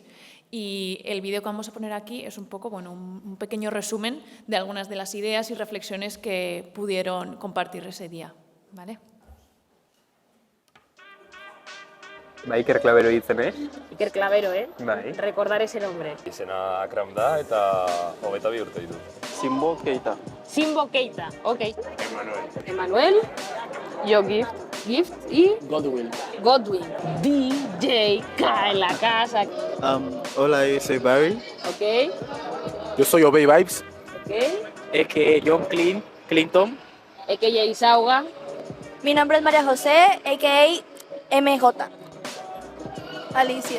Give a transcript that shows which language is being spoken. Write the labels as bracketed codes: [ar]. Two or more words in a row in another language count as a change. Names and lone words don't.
[es] Y el vídeo que vamos a poner aquí es un poco, bueno, un pequeño resumen de algunas de las ideas y reflexiones que pudieron compartir ese día, ¿vale? [eu] Iker Clavero izenez. Iker Clavero, Bai. [es] Recordar ese nombre. [eu] Izena Akram da eta 22 urte ditu. Simbo Keita. Simbo Keita, ok. Emanuel. [es] Emanuel. Yo Gift. Gift y Godwin. Godwin. DJ K en la casa. Hola, yo soy Barry. Ok. Yo soy Obey Vibes. Ok. Es que John Clinton. A.K.A. Isauga. Mi nombre es María José, a.k.a. MJ. Alicia.